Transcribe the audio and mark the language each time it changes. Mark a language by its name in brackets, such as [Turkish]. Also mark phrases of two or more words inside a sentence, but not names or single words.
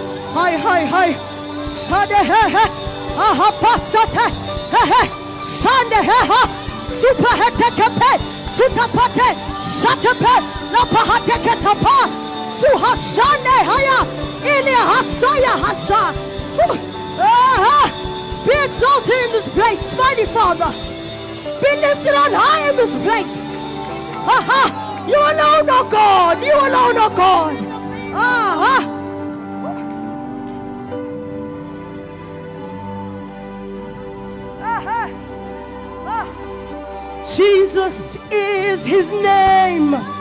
[English] Hi, hi, hi. Sade he he. Aha pasate. He he. Sande he ha. Super he tekepe. Tutapate. Shatepe. Lapahate ketapa. Suhashane haya. Ili hasaya hasha. Be exalted in this place, mighty Father. Be lifted on high in this place. You alone, oh God. You alone, oh God. Jesus is his name.